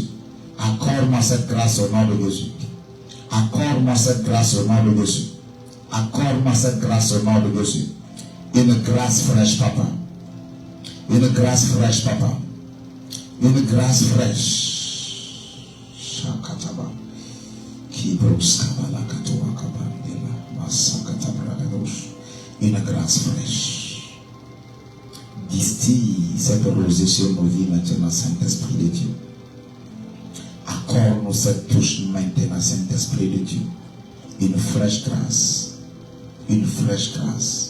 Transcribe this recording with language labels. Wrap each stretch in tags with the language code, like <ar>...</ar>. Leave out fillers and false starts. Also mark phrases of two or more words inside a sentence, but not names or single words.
<fr>Accorde-moi cette grâce au nom de Jésus. Accorde-moi cette grâce au nom de Jésus. Accorde-moi cette grâce au nom de Jésus. Une grâce fraîche, papa. Une grâce fraîche, papa. Une grâce fraîche. Shakataba. Kibroskabala katoa kabandela. Masakatabra. Une grâce fraîche. Distille cette rosée sur nos vies maintenant, Saint-Esprit de Dieu. Accorde-nous cette touche maintenant, Saint-Esprit de Dieu. Une fraîche grâce. Une fraîche grâce.</fr>